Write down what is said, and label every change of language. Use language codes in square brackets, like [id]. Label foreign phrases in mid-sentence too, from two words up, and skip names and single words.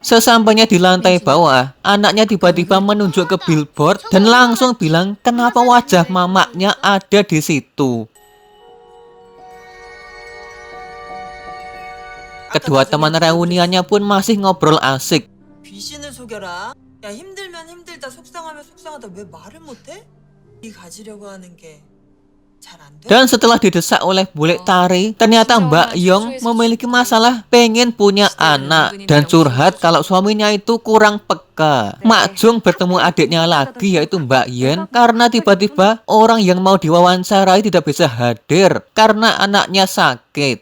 [id] Sesampainya di lantai bawah, anaknya tiba-tiba menunjuk ke billboard dan langsung bilang kenapa wajah mamaknya ada di situ. Kedua teman reuniannya pun masih ngobrol asik. [ko] 귀신을 속여라. 야 힘들면 힘들다 속상하면 속상하다 왜 말을 못해? 이 가지려고 하는 게 잘 안 돼? [id] Dan setelah didesak oleh Bule Tari, ternyata Mbak Yong memiliki masalah pengen punya anak dan curhat kalau suaminya itu kurang peka. Mak Jung bertemu adiknya lagi yaitu Mbak Yen karena tiba-tiba orang yang mau diwawancarai tidak bisa hadir karena anaknya sakit.